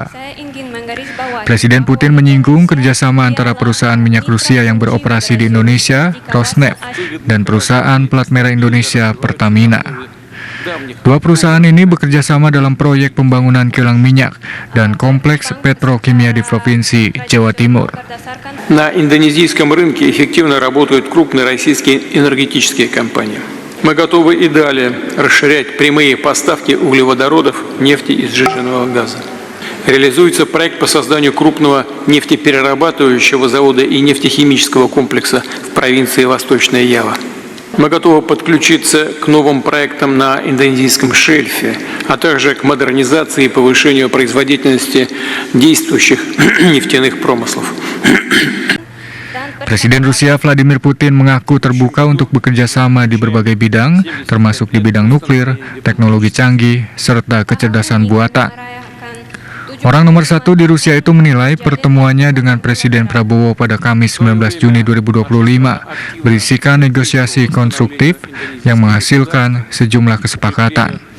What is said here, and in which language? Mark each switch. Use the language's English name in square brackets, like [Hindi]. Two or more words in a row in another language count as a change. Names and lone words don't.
[Indonesian] Presiden Putin menyinggung kerjasama antara perusahaan minyak Rusia yang beroperasi di Indonesia, Rosneft, dan perusahaan plat merah Indonesia, Pertamina. Dua perusahaan ini bekerja sama dalam proyek pembangunan kilang minyak dan kompleks petrokimia di Provinsi Jawa Timur. [Russian] На индонезийском рынке эффективно работают крупные российские энергетические компании. Мы готовы и далее расширять прямые поставки углеводородов, нефти и сжиженного газа. Реализуется проект по созданию крупного нефтеперерабатывающего завода и нефтехимического комплекса в провинции Восточная Ява. Мы готовы подключиться к новым проектам на индонезийском шельфе, а также к модернизации и повышению производительности действующих нефтяных промыслов. [Indonesian] Presiden Rusia Vladimir Putin mengaku terbuka untuk bekerja sama di berbagai bidang, termasuk di bidang nuklir, teknologi canggih, serta kecerdasan buatan. Orang nomor satu di Rusia itu menilai pertemuannya dengan Presiden Prabowo pada Kamis 19 Juni 2025 berisikan negosiasi konstruktif yang menghasilkan sejumlah kesepakatan.